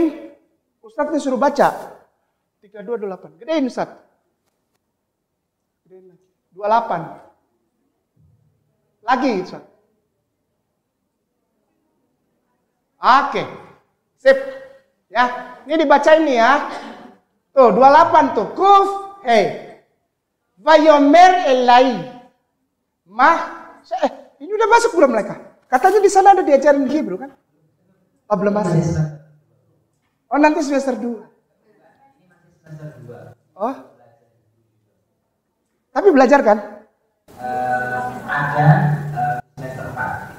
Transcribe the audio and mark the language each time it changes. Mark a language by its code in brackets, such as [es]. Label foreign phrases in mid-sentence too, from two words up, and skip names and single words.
[id] Ustadz ini suruh baca. 32:28. Gedein Ustadz. Gedein lagi. 28. Lagi Ustadz. Oke, sip. Ya, ini dibacain nih ya. Tuh, 28 tuh. [he] קוף, הא. ויאמר אלי. [id] Ini udah masuk belum mereka? Katanya di sana ada diajarin Hebrew kan? Oh, belum masuk. Oh, nanti semester 2. Oh. Tapi belajar kan? Ada semester 4.